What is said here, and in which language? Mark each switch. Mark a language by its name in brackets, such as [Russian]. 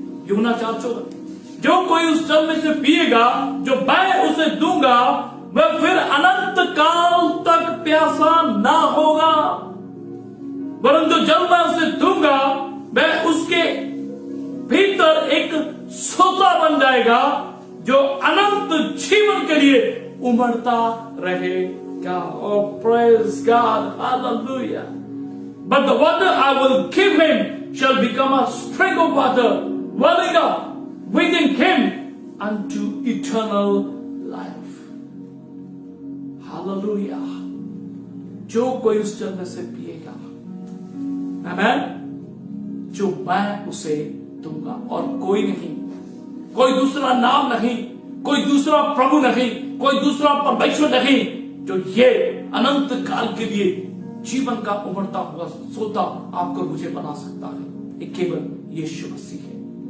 [Hindi] यूहन्ना 4:14, जो कोई उस जल में से पिएगा जो मैं उसे दूंगा, वह फिर अनंत काल तक प्यासा ना होगा, वरन जो जल मैं उसे दूंगा वह उसके भीतर एक सोता बन जाएगा जो अनंत जीवन के लिए उमड़ता रहेगा। [English] Oh, praise God, hallelujah. But the water I will give him shall become a spring of water welling up within him unto eternal life. Hallelujah. [Hindi] जो कोई उस जल में से पिएगा, आमेन, जो मैं उसे दूंगा, और कोई नहीं, कोई दूसरा नाम नहीं, कोई दूसरा प्रभु नहीं, कोई दूसरा परमेश्वर नहीं, जो ये अनंत काल के लिए जीवन का उमड़ता हुआ सोता आपको मुझे बना सकता है। ये केवल यीशु मसीह है।